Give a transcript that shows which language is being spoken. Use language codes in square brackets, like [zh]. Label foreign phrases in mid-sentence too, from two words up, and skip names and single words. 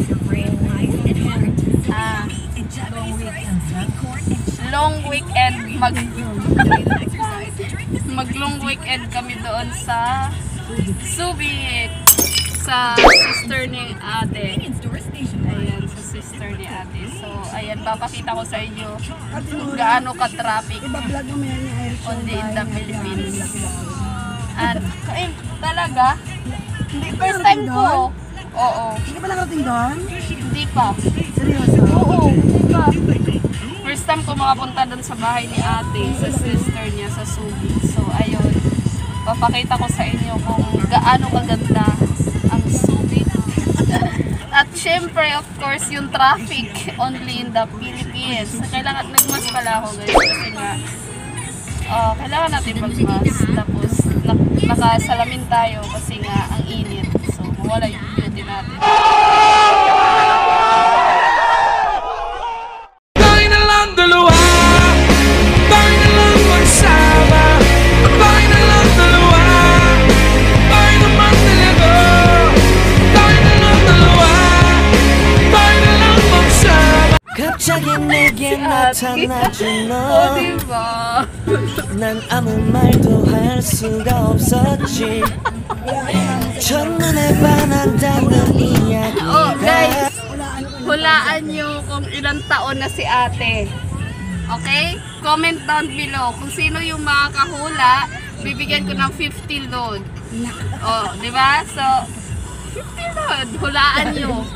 [en] Long weekend. [tl] Mag- [en] long weekend [tl] kami doon sa Subic. Sa sister ni ate. Ayan, sa sister ni ate. So, ayan, papakita ko sa inyo kung gaano ka-traffic [en] only in the Philippines. [tl] At, talaga? Hindi, [en] first time [tl] ko. Oo. Hindi pa nakarating doon? Hindi pa. Seryoso? Oo, hindi pa. [en] First time [tl] ko makapunta doon sa bahay ni ate, sa sister niya, sa Subic. So, ayun. Papakita ko sa inyo kung gaano kaganda ang Subic. At syempre, [en] of course, [tl] yung [en] traffic only in the Philippines. [tl] Kailangan, nagmas pala ako guys kasi nga kailangan natin magmas. Tapos, nakasalamin tayo kasi nga ang init. So, mawala yung beauty natin. Tayo na lang dalawa, tayo na lang magsama, tayo na lang dalawa, tayo naman talaga, tayo na lang dalawa, tayo na lang magsama. [ko] 갑자기 내게 나타나준 너 [tl] O, diba? [ko] 난 아무 말도 할 수가 없었지 첫눈에 반한다는 이야기가 [tl] Oh, guys, hulaan nyo kung ilang taon na si ate. [en] Okay? Comment down below. [tl] Kung sino yung makakahula, bibigyan ko ng 50 load. Oh, di ba? So, 50 load. Hulaan nyo.